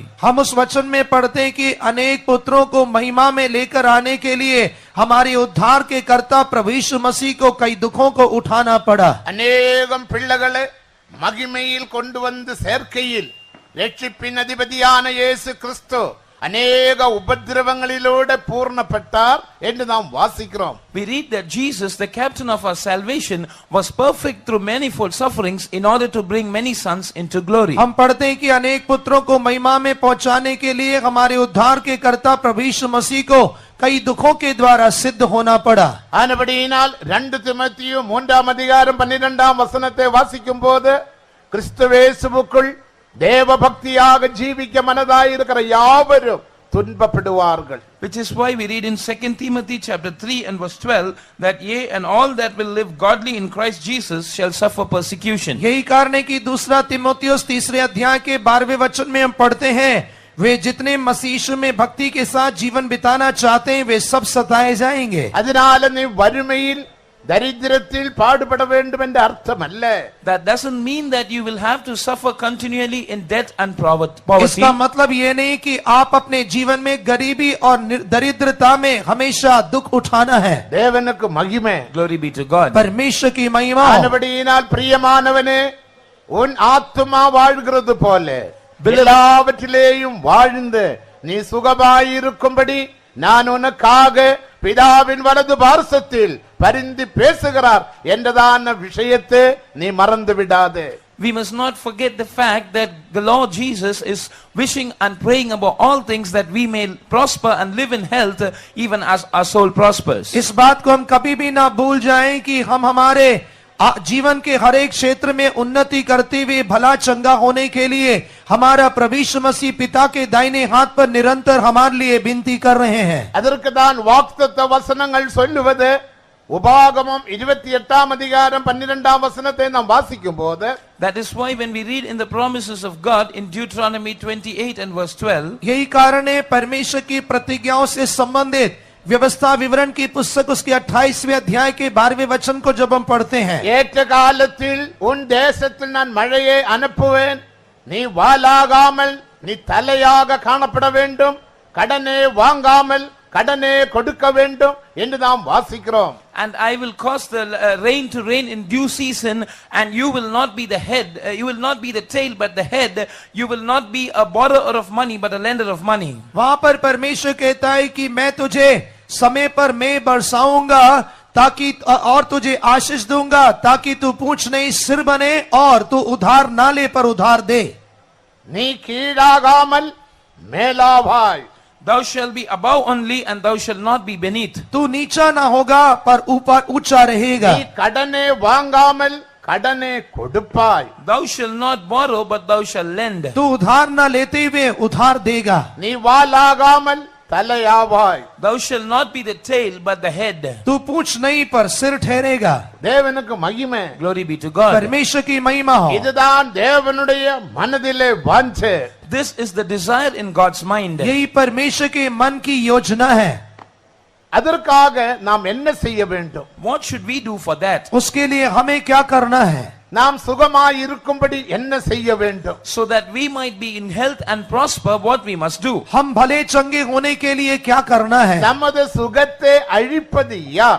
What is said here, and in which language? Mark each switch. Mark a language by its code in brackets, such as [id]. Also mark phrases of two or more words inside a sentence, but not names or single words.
[hi] हम उस वचन में पढ़ते हैं कि अनेक पुत्रों को महिमा में लेकर आने के लिए हमारे उद्धार के कर्ता प्रभु यीशु मसीह को कई दुखों को उठाना पड़ा. [ta] அநேகம் பிள்ளைகளை மகிமையில் கொண்டு வந்து சேர்க்கையில் ரட்சிப்பின் அதிபதியான இயேசு கிறிஸ்து அநேக உபத்திரவங்களிலோடு பூர்ணப்பட்டார் என்று நாம் வாசிக்கிறோம். [en] We read that Jesus, the captain of our salvation, was perfect through manifold sufferings in order to bring many sons into glory. [hi] हम पढ़ते हैं कि अनेक पुत्रों को महिमा में पहुंचाने के लिए हमारे उद्धार के कर्ता प्रभु यीशु मसीह को कई दुखों के द्वारा सिद्ध होना पड़ा. [ta] ஆனபடியினால் 2 தீமோத்தேயு 3ஆம் அதிகாரம் 12ஆம் வசனத்தை வாசிக்கும் போது கிறிஸ்துவேசுவுக்குள் தேவ பக்தியாக ஜீவிக்க மனதாயிருக்கிற யாவரும் துன்பப்படுவார்கள். [en] Which is why we read in 2 Timothy chapter 3 and verse 12 that yea, and all that will live godly in Christ Jesus shall suffer persecution. [hi] यही कारण है कि 2 तीमुथियुस 3 अध्याय के 12वें वचन में हम पढ़ते हैं, वे जितने मसीह यीशु में भक्ति के साथ जीवन बिताना चाहते हैं वे सब सताए जाएंगे. [ta] அதனால நீ வறுமையில் தரித்திரத்தில் பாடுபட வேண்டும் என்ற அர்த்தம் அல்ல. [en] That doesn't mean that you will have to suffer continually in debt and poverty. [hi] इसका मतलब ये नहीं कि आप अपने जीवन में गरीबी और दरिद्रता में हमेशा दुख उठाना है. [ta] தேவனுக்கு மகிமை. [en] Glory be to God. [hi] परमेश्वर की महिमा. [ta] ஆனபடியினால் பிரியமானவனே, உன் ஆத்துமா வாழ்கிறது போல எல்லாவற்றிலேயும் வாழ்ந்து நீ சுகமாயிருக்கும்படி நான் உனக்காக பிதாவின் வலது பார்சத்தில் பரிந்து பேசுகிறார் என்றதான விஷயத்தை நீ மறந்து விடாதே. [en] We must not forget the fact that the Lord Jesus is wishing and praying about all things that we may prosper and live in health even as our soul prospers. [hi] इस बात को हम कभी भी ना भूल जाएं कि हम हमारे जीवन के हर एक क्षेत्र में उन्नति करते हुए भला चंगा होने के लिए हमारा प्रभु यीशु मसीह पिता के दाहिने हाथ पर निरंतर हमारे लिए विनती कर रहे हैं. [ta] அதற்கு தான் வாக்குத்தத்த வசனங்கள் சொல்லுவது உபாகமம் 28ஆம் அதிகாரம் 12ஆம் வசனத்தை நாம் வாசிக்கும் போது, [en] That is why when we read in the promises of God in Deuteronomy 28 and verse 12, [hi] यही कारण है परमेश्वर की प्रतिज्ञाओं से संबंधित व्यवस्था विवरण की पुस्तक उसके 28वें अध्याय के 12वें वचन को जब हम पढ़ते हैं, [ta] ஏற்ற காலத்தில் உன் தேசத்தில் நான் மழையை அனுப்புவேன், நீ வாலாகாமல் நீ தலையாக காணப்பட வேண்டும், கடனே வாங்காமல் கடனே கொடுக்க வேண்டும் என்று நாம் வாசிக்கிறோம். [en] And I will cause the rain to rain in due season, and you will not be the head, you will not be the tail but the head, you will not be a borrower of money but a lender of money. [hi] वहां पर परमेश्वर कहता है कि मैं तुझे समय पर मैं बरसाऊंगा ताकि और तुझे आशीष दूंगा ताकि तू पूंछ नहीं सिर बने और तू उधार ना ले पर उधार दे. [ta] நீ கீழாகாமல் மேலாவாய். [en] Thou shalt be above only, and thou shalt not be beneath. [hi] तू नीचा ना होगा पर ऊपर ऊंचा रहेगा. [ta] நீ கடனே வாங்காமல் கடனே கொடுப்பாய். [en] Thou shalt not borrow, but thou shalt lend. [hi] तू उधार ना लेते हुए उधार देगा. [ta] நீ வாலாகாமல் தலையாவாய். [en] Thou shalt not be the tail, but the head. [hi] तू पूंछ नहीं पर सिर ठहरेगा. [ta] தேவனுக்கு மகிமை. [en] Glory be to God. [hi] परमेश्वर की महिमा हो. [ta] இதுதான் தேவனுடைய மனதிலே வாஞ்சை. [en] This is the desire in God's mind. [hi] यही परमेश्वर के मन की योजना है. [ta] அதற்காக நாம் என்ன செய்ய வேண்டும்? [en] What should we do for that? [hi] उसके लिए हमें क्या करना है? [ta] நாம் சுகமாய் இருக்கும்படி என்ன செய்ய வேண்டும்? [en] So that we might be in health and prosper, what we must do? [hi] हम भले चंगे होने के लिए क्या करना है? [ta] நமது சுகத்தை அழிப்பது யார்?